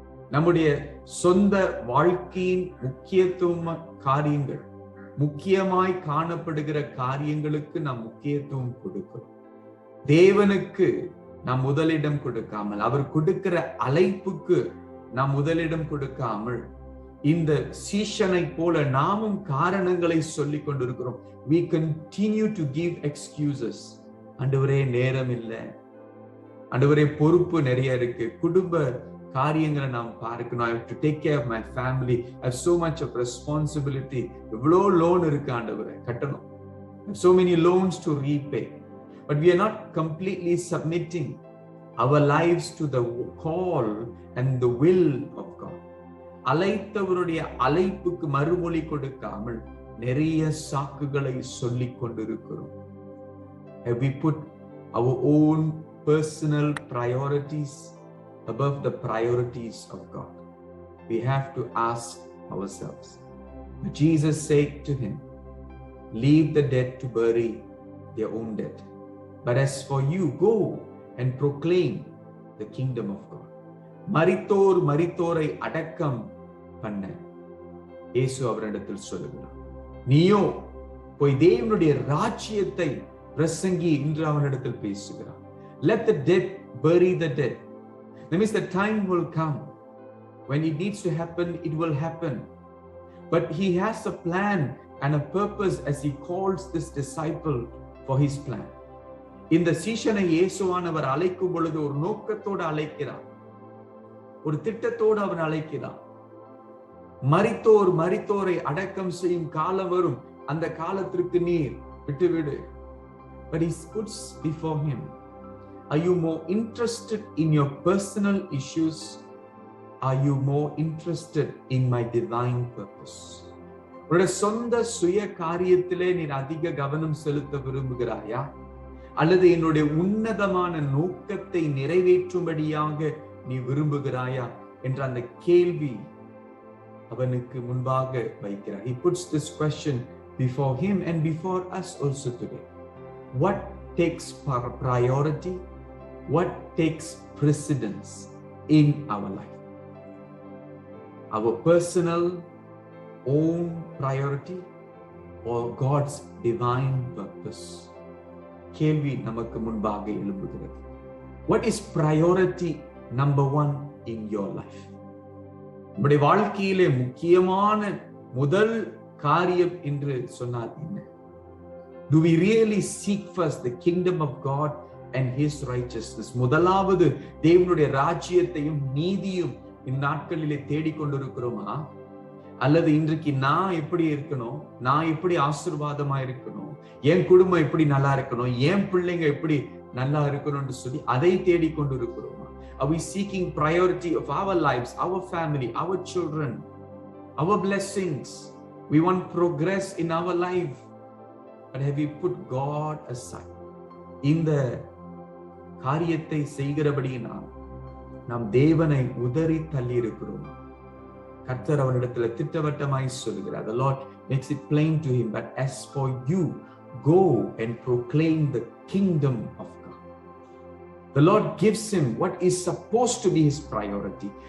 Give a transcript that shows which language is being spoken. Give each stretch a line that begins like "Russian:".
Tamil: நம்முடைய சொந்த வாழ்க்கையின் முக்கியத்துவ காரியங்கள், முக்கியமாய் காணப்படுகிற காரியங்களுக்கு நாம் முக்கியத்துவம் கொடுக்கிறோம். தேவனுக்கு நாம் முதலிடம் கொடுக்காமல், அவர் கொடுக்கிற அழைப்புக்கு நாம் முதலிடம் கொடுக்காமல், இந்த சீஷனை போல நாமும் காரணங்களை சொல்லிக் கொண்டிருக்கிறோம்.
English: We continue to give excuses.
Tamil: ஆண்டவரே நேரம் இல்லை, ஆண்டவரே பொறுப்பு நிறைய இருக்கு, குடும்ப காரியங்களை நாம் பார்க்கணும்,
English: I have to take care of my family, I have so much of responsibility,
Tamil: இவ்வளோ லோன் இருக்கு ஆண்டவரே கட்டணும்,
English: so many loans to repay. But we are not completely submitting our lives to the call and the will of God.
Tamil: அழைத்தவருடைய அழைப்புக்கு மறுமொழி கொடுக்காமல் நிறைய சாக்குகளை சொல்லிக் கொண்டிருக்கிறோம்.
English: Have we put our own personal priorities above the priorities of God? We have to ask ourselves. Jesus said to him, leave the dead to bury their own dead. But as for you, go and proclaim the kingdom of God.
Tamil: மரித்தோரை அடக்கம் பண்ண இயேசு அவரிடத்தில் சொல்லுகிறார், நீயோ போய் தேவனுடைய ராஜ்யத்தை பிரசங்கி என்று அவனிடத்தில் பேசுகிறார்.
English: Let the dead bury the dead. That means the time will come when it needs to happen, it will happen. But he has a plan and a purpose as he calls this disciple for his plan.
Tamil: இந்த சீஷனை இயேசுவானவர் அழைக்கும் பொழுது ஒரு நோக்கத்தோடு அழைக்கிறார், ஒரு திட்டத்தோடு அவன் அழைக்கிறார். மரித்தோரை அடக்கம் செய்யும் காலம் வரும், அந்த காலத்திற்கு நீர் விட்டுவிடு.
English: But he puts before him, are you more interested in your personal issues? Are you more interested in my divine purpose?
Tamil: உன்னுடைய சொந்த சுய காரியத்திலே நீர் அதிக கவனம் செலுத்த விரும்புகிறாயா, அல்லது என்னுடைய உன்னதமான நோக்கத்தை நிறைவேற்றும்படியாக நீ விரும்புகிறாயா என்ற அந்த கேள்வி அவனுக்கு முன்பாக வைக்கிறார்.
English: He puts this question before him and before us also today. What takes priority? What takes precedence in our life. Our personal own priority or God's divine purpose?
Tamil: கேள்வி நமக்கு முன்பாக எழும்புகிறது.
English: What is priority number 1 in your life?
Tamil: நம்முடைய வாழ்க்கையிலே முக்கியமான முதல் காரியம் என்று சொன்னால் என்ன?
English: Do we really seek first the kingdom of God and his righteousness?
Tamil: முதலாவது தேவனுடைய ராஜ்யத்தையும் நீதியும் இந்நாட்களிலே தேடிக்கொண்டிருக்கிறோமா? அல்லது இன்றைக்கு நான் எப்படி இருக்கணும், நான் எப்படி ஆசீர்வாதமா இருக்கணும், என் குடும்பம் எப்படி நல்லா இருக்கணும், என் பிள்ளைங்க எப்படி நல்லா இருக்கணும்னு சொல்லி அதை தேடிக்கொண்டு இருக்கிறோமா?
English: Are we seeking priority of our lives, our family, our children, our blessings? We want progress in our life. But have we put God aside?
Tamil: இந்த காரியத்தை செய்கிறபடியினால் நாம் தேவனை உதறி தள்ளி இருக்கிறோம். கர்த்தர் அவனிடத்துல திட்டவட்டமாய் சொல்கிறார்.
English: The Lord makes it plain to him, but as for you, go and proclaim the kingdom of God. The Lord gives him what is supposed to be his priority.